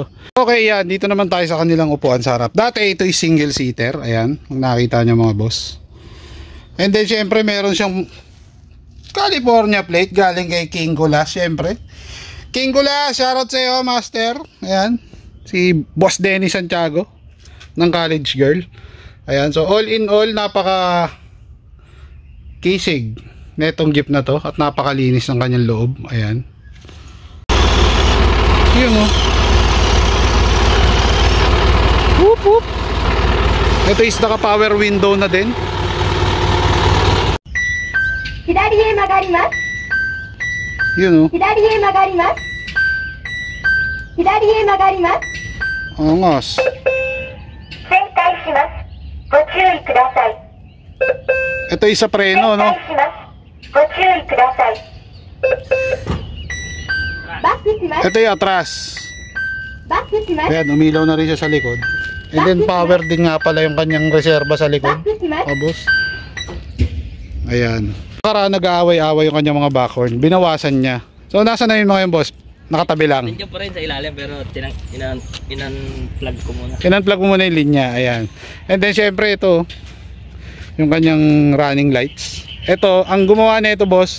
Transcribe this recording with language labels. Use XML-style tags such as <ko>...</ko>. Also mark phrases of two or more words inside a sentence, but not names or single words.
<tl>Okay yan, dito naman tayo sa kanilang upuan sa harap. Dati ito is single seater. Ayan, kung nakita nyo mga boss.</tl> <en>And then</en> <tl>syempre meron siyang</tl> <en>California plate</en> <tl>galing kay King Gula, syempre. King Gula, shoutout sa iyo, master. Ayan, si Boss Denny Santiago ng College Girl. Ayan,</tl> <en>so all in all,</en> <tl>napaka kisig netong jeep na to at napakalinis ng kanyang loob. Ayan. Yun oh. Whoop, whoop. Ito is naka</tl> <en>power window</en> <tl>na din.</tl> <ja>左へ曲がります。</ja> <tl>Yun oh.</tl> <ja>左へ曲がります。左へ曲がります。</ja> <tl>Angas.</tl> <ja>旋回します。ご注意ください。</ja> <tl>Ito is sa preno, no?</tl> <ja>旋回します。ご注意ください。バックします。</ja> <tl>Ito yung atras.</tl> <ja>バックします。</ja> <tl>Ayan, umilaw na rin siya sa likod.</tl> <en>And then</en> <tl>power din nga pala yung kanyang reserva sa</tl> <ja>バ</ja> <tl>likod.</tl> <ja>ックします。</ja> <tl>Oh, boss. Ayan. Para nag-aaway-aaway yung kanyang mga backhorn. Binawasan niya. So, nasa na yung mga yung boss? Nakatabi lang. Nandiyan pa rin sa ilalim pero inan-plug ko muna. Kinunplug mo muna yung linya. Ayan.</tl> <en>And then,</en> <tl>syempre, ito. Yung kanyang</tl> <en>running lights.</en> <tl>Ito, ang gumawa na ito, boss.</tl>